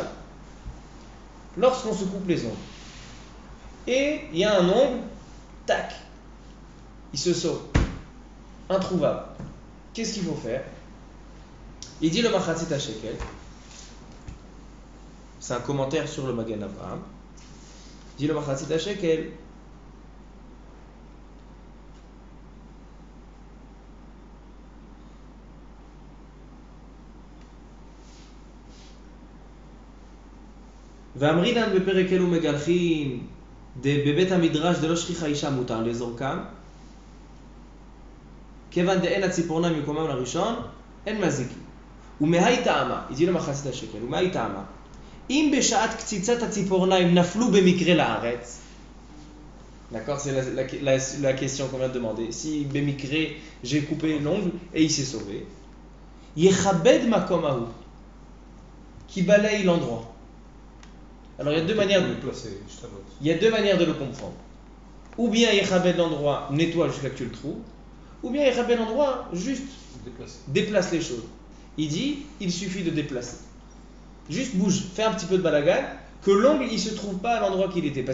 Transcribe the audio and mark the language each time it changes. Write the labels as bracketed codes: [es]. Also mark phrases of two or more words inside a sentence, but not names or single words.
[fr] Lorsqu'on se coupe les ongles, et il y a un ongle, tac, il se sauve, introuvable. Qu'est-ce qu'il faut faire? Il dit le Machatzit HaShekel, c'est un commentaire sur le Magen Avraham. Il dit le Machatzit HaShekel, [he] ואמרינן בפרק אלו מגלחין בבית המדרש דלא שכיחה אישה מותר לזורקם כיוון דאין הציפורניים מקומם לראשון אין מזיקים ומהי טעמה, [fr] il dit le [he] מחצית השקל, ומהי טעמה אם בשעת קציצת הציפורניים נפלו במקרה לארץ, [fr] d'accord, c'est la question qu'on vient de demander, si במקרה j'ai coupé l'ongle et il s'est sauvé, [he] יכבד מקום ההוא [fr] qui balaye l'endroit. Alors il y a deux manières de le comprendre. Ou bien Yechabed l'endroit, nettoie jusqu'à ce que tu le trouves, ou bien Yechabed l'endroit, juste déplace les choses. Il dit, il suffit de déplacer. Juste bouge, fais un petit peu de balagan, que l'ongle il se trouve pas à l'endroit qu'il était.